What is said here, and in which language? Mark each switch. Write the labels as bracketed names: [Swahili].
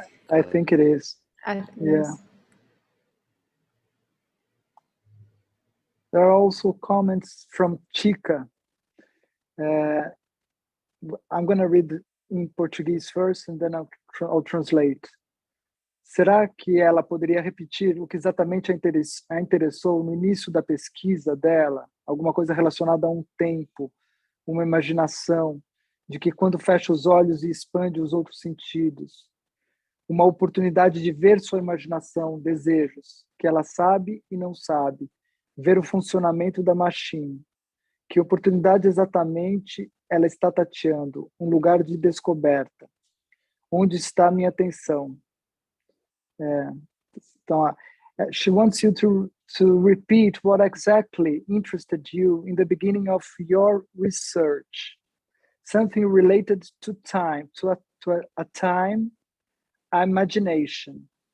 [English] I think it is. Yeah. There are also comments from Chica. I'm going to read in Portuguese first and then I'll translate. [Portuguese] Será que ela poderia repetir o que exatamente a interessou no início da pesquisa dela? Alguma coisa relacionada a um tempo, uma imaginação, de que quando fecha os olhos e expande os outros sentidos, uma oportunidade de ver sua imaginação, desejos, que ela sabe e não sabe, ver o funcionamento da machine. Que oportunidade exatamente ela está tateando? Um lugar de descoberta. Onde está a minha atenção? [English] Então, she wants you to repeat what exactly interested you in the beginning of your research. Something related to time, to a time, imagination.